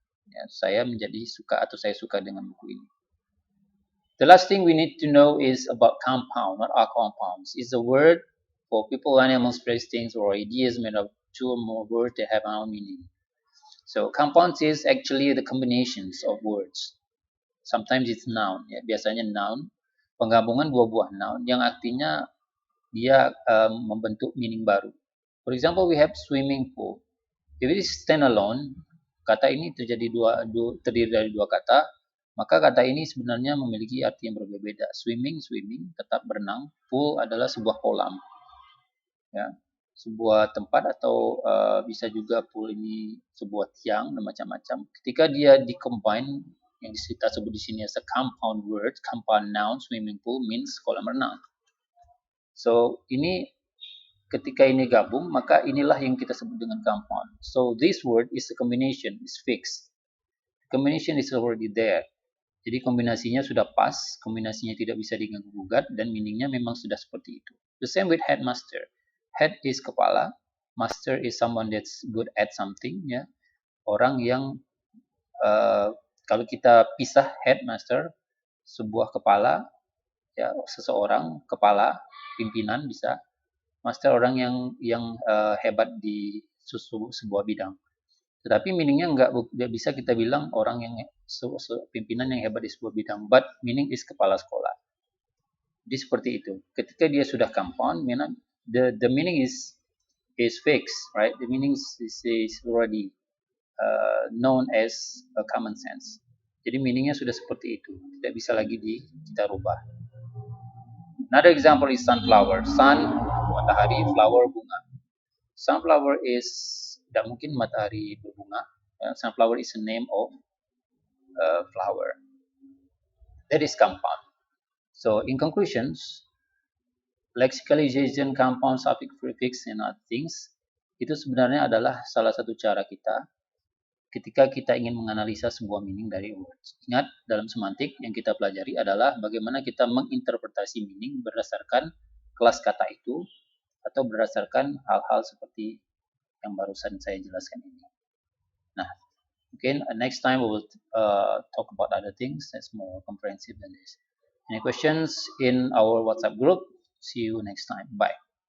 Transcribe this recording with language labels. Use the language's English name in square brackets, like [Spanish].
[Indonesian] Ya, saya menjadi suka atau saya suka dengan buku ini. [English] The last thing we need to know is about compound. What are compounds? It's a word for people, animals, place, things, or ideas made of two or more words that have our own meaning. So compounds is actually the combinations of words. Sometimes it's noun. [Indonesian] Ya, biasanya noun, penggabungan dua buah noun yang artinya dia membentuk meaning baru. [English] For example, we have swimming pool. If it is standalone, [Indonesian] kata ini terdiri dari dua kata, maka kata ini sebenarnya memiliki arti yang berbeda. Swimming, tetap berenang. Pool adalah sebuah kolam. Ya. Sebuah tempat atau bisa juga pool ini sebuah tiang dan macam-macam. Ketika dia di-combine, yang kita sebut di sini [English] as a compound word, compound noun, swimming pool means [Indonesian] kolam renang. So, ketika ini gabung, maka inilah yang kita sebut dengan compound. So, this word is a combination, is fixed. Combination is already there. Jadi kombinasinya sudah pas, kombinasinya tidak bisa diganggu-gugat, dan meaningnya memang sudah seperti itu. [English] The same with headmaster. Head is kepala, master is someone that's good at something, ya. [Indonesian] Orang yang kalau kita pisah headmaster, sebuah kepala, ya, seseorang kepala, pimpinan bisa, master orang yang hebat di sebuah bidang. Tetapi meaningnya nggak bisa kita bilang orang yang pimpinan yang hebat di sebuah bidang, [English] but meaning is [Indonesian] kepala sekolah. Jadi seperti itu. Ketika dia sudah [English] compound, the meaning is fixed, right? The meaning is already known as a common sense. [Indonesian] Jadi meaningnya sudah seperti itu, tidak bisa lagi kita rubah. [English] Another example is sunflower. Sun, matahari, flower, bunga. Sunflower is [Indonesian] tidak mungkin matahari berbunga. [English] Sunflower is a name of flower. That is compound. So in conclusions, lexicalization, compound, suffix, prefix, and other things [Indonesian] itu sebenarnya adalah salah satu cara kita ketika kita ingin menganalisa sebuah meaning dari words. Ingat, dalam semantik yang kita pelajari adalah bagaimana kita menginterpretasi meaning berdasarkan kelas kata itu atau berdasarkan hal-hal seperti yang barusan saya jelaskan ini. Nah, mungkin [English] next time we will talk about other things that's more comprehensive than this. Any questions in our WhatsApp group? See you next time. Bye.